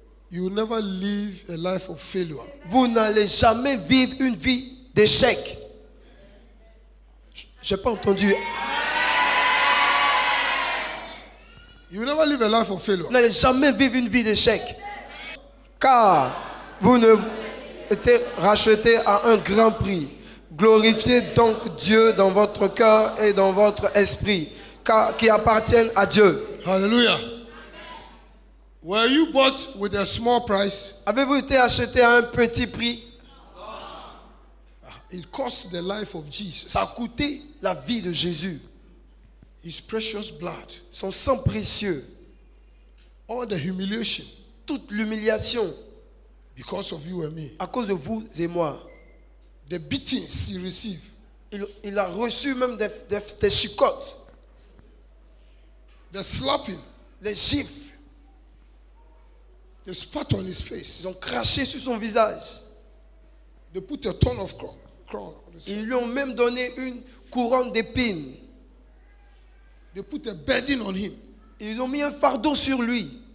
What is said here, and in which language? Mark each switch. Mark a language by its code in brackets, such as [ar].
[en] you will never live a life of failure. [fr] vous n'allez jamais vivre une vie d'échec. Je n'ai pas entendu. [en] You will never live a life of failure. [fr] Vous n'allez jamais vivre une vie d'échec. Car vous ne êtes rachetés à un grand prix. Glorifiez donc Dieu dans votre cœur et dans votre esprit, qui appartiennent à Dieu. [en] Hallelujah. Were you bought with a small price? [fr] Avez-vous été acheté à un petit prix? [en] It cost the life of Jesus. [fr] Ça a coûté la vie de Jésus, [en] His precious blood. [fr] son sang précieux, [en] All the humiliation [fr] toute l'humiliation [en] because of you and me. [fr] à cause de vous et moi. [en] The beatings he received. [fr] Il a reçu même des chicottes, [en] The slapping. [fr] des gifles. [en] They spat on his [fr] Ils [en] face. [fr] ont craché sur son visage. [en] They put a ton of crown on his head. [fr] Ils lui ont même donné une couronne d'épines. [en] They put a burden on him. [fr] Ils ont mis un fardeau sur lui,